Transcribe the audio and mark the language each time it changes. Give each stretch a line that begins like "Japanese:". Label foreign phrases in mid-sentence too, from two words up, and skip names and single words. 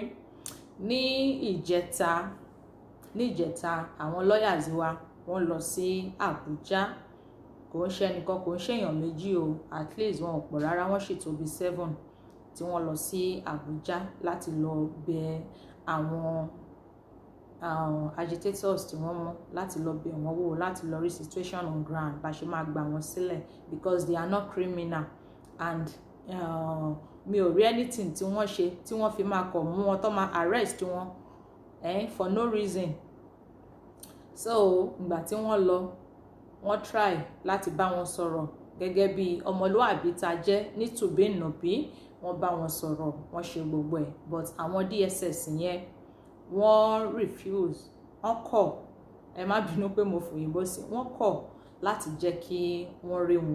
Yoruba: Ní ìjẹta àwọn lawyers wa wọ́n lọ sí Àbújá. Kò ń ṣe ẹnìkan, kò ń ṣe èèyàn méjì o,
English: at least
Yoruba: wọn ò pọ̀ rárá, wọ́n sì tó bí 7 tí wọ́n lọ sí Àbújá láti lọ bẹ àwọn agitators tí wọ́n mú, láti lọ bẹ̀ wọ́n wò, láti lọ rí
English: situation on ground
Yoruba: bá ṣe máa gbà wọ́n sílẹ̀,
English: because they are not criminal and
Yoruba: mi ò rí anything tí wọ́n ṣe tí wọ́n fi máa kọ̀ mú wọn tó máa arrest wọn
English: for no reason.
Yoruba: So ìgbà tí wọ́n lọ, wọ́n try láti bá wọn sọ̀rọ̀ gẹ́gẹ́ bí ọmọlúwàbí tá jẹ́ ní tùbínùbí. Wọ́n bá wọn sọ̀rọ̀, wọ́n ṣe gbogbo ẹ̀, but àwọn DSS yẹn wọ́n refuse, wọ́n kọ̀, ẹ má bínú pé mo fòyìnbó sí, wọ́n kọ̀ láti jẹ́ kí wọ́n rí wọn.